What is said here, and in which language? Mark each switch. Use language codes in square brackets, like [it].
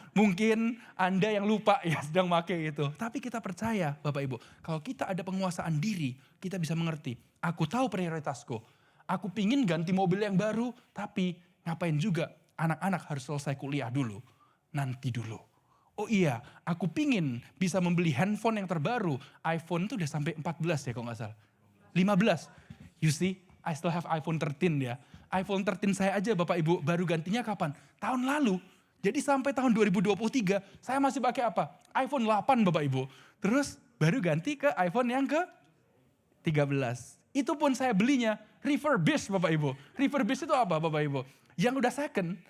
[id] Mungkin Anda yang lupa ya sedang pakai itu. Tapi kita percaya Bapak Ibu, kalau kita ada penguasaan diri, kita bisa mengerti. Aku tahu prioritasku. Aku pingin ganti mobil yang baru, tapi ngapain juga anak-anak harus selesai kuliah dulu. Nanti dulu. Oh iya, aku pingin bisa membeli handphone yang terbaru. iPhone itu udah sampai 14 ya kalau gak salah. 15. [en] You see, I still have iPhone 13 ya. [id] iPhone 13 saya aja Bapak Ibu baru gantinya kapan? Tahun lalu. Jadi sampai tahun 2023 saya masih pakai apa? iPhone 8 Bapak Ibu. Terus baru ganti ke iPhone yang ke 13. Itu pun saya belinya refurbished Bapak Ibu. Refurbished itu apa Bapak Ibu? Yang udah second.